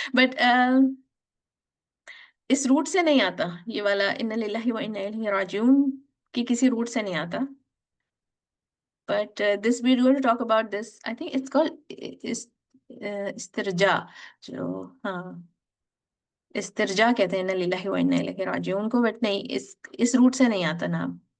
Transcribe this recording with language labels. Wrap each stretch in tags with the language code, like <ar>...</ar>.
<ur>But اس route سے نہیں آتا یہ والا ان للہ و انا الیہ راجعون کی, کسی روٹ سے نہیں آتا.</ur> <en>But this we're going to talk about this. I think it's called استرجاع.</en> <ur>جو ہاں استرجاع کہتے ہیں ان للہ و انا الیہ راجعون کو, بٹ نہیں اس روٹ سے نہیں آتا نام.</ur>